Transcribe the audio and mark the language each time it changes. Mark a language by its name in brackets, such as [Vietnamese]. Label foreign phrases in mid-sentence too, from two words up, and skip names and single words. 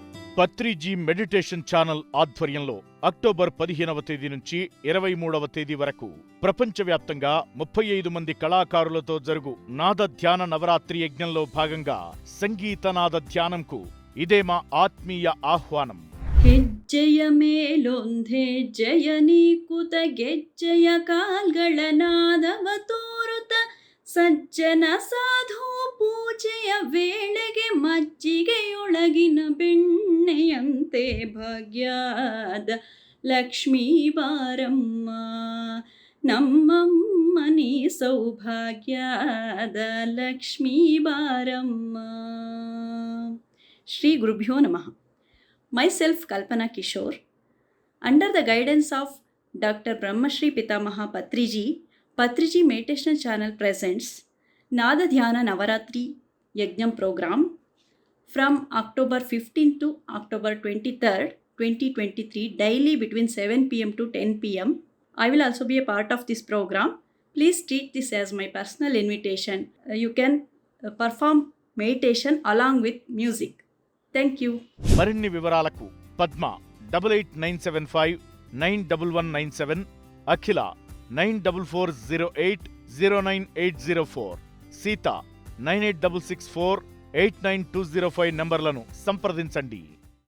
[Telugu] పత్రిజీ మెడిటేషన్ ఛానల్ ఆధ్వర్యంలో అక్టోబర్ 15వ తేదీ నుంచి 23వ తేదీ వరకు ప్రపంచవ్యాప్తంగా 35 మంది కళాకారులతో జరుగు నాద ధ్యాన నవరాత్రి యజ్ఞంలో భాగంగా సంగీత నాద ధ్యానంకు ఇదే మా ఆత్మీయ ఆహ్వానం. [Kannada] ಹೆಜ್ಜೆಯ ಮೇಲೊಂದೆಜ್ಜೆಯ ನೀಕುತ ಗೆಜ್ಜೆಯ ಕಾಲ್ಗಳ ನಾದವ ತೋರುತ ಸಜ್ಜನ ಸಾಧು ಪೂಜೆಯ ವೇಳೆಗೆ ಮಜ್ಜಿಗೆಯೊಳಗಿನ ಬೆಣ್ಣೆಯಂತೆ ಭಾಗ್ಯದ ಲಕ್ಷ್ಮೀ ಬಾರಮ್ಮ ನಮ್ಮಮ್ಮ ನೀ ಸೌಭಾಗ್ಯದ ಲಕ್ಷ್ಮೀ ಬಾರಮ್ಮ. [Sanskrit] ಶ್ರೀ ಗುರುಭ್ಯೋ ನಮಃ. [English] Myself Kalpana Kishore, under the guidance of Dr. Brahmashri Pitamaha Patriji Meditation Channel presents Nada Dhyana Navaratri Yagnam program from October 15 to October 23rd, 2023, daily between 7 p.m. to 10 p.m. I will also be a part of this program. Please treat this as my personal invitation. You can perform meditation along with music. Thank you. [Telugu] మరిన్ని వివరాలకు పద్మ 8897591197, అఖిల 9440809804, సీత 9866489205 నంబర్లను సంప్రదించండి.